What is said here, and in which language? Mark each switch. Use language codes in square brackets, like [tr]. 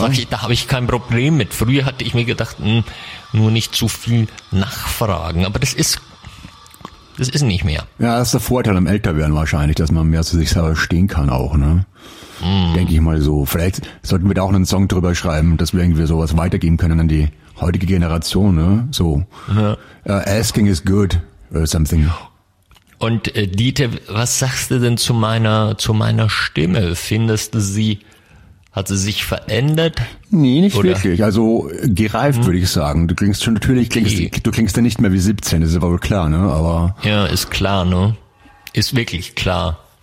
[de] Sag ich, da habe ich kein Problem mit. Früher hatte ich mir gedacht, nur nicht zu viel nachfragen. Aber das ist nicht mehr. Ja, das ist der Vorteil am Älterwerden wahrscheinlich, dass man mehr zu sich selber stehen kann auch, ne? Denke ich mal so. Vielleicht sollten wir da auch einen Song drüber schreiben, dass wir irgendwie sowas weitergeben können an die heutige Generation, ne? So. Ja. [en] Asking is good, something. [de] Und Dieter, was sagst du denn zu meiner Stimme? Findest du sie, hat sie sich verändert? Nee, nicht oder? Wirklich. Also gereift, würde ich sagen. Du klingst schon natürlich, du klingst ja nicht mehr wie 17, das ist aber wohl klar, ne? Aber ja, ist klar, ne? Ist wirklich klar.